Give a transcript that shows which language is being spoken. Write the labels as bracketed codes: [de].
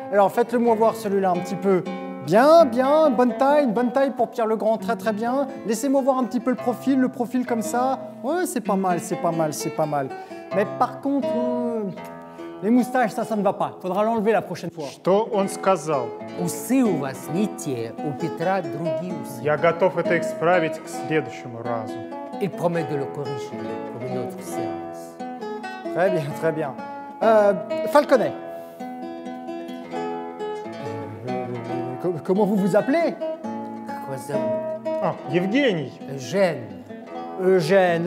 [fr] Alors, faites-le-moi voir celui-là un petit peu. Bien, bien, bonne taille pour Pierre le Grand, très très bien. Laissez-moi voir un petit peu le profil comme ça. Ouais, c'est pas mal, c'est pas mal, c'est pas mal. Mais par contre, les moustaches, ça ne va pas. Faudra l'enlever la prochaine fois. [ru] Что он сказал? Усы у вас не те, у Петра другие усы. Я готов это исправить к следующему разу. [fr] Il promet de le corriger pour une autre séance. Très bien, très bien. Falconet. Comment vous vous appelez? [ru] Как вас зовут? А, Евгений. [fr] Eugène.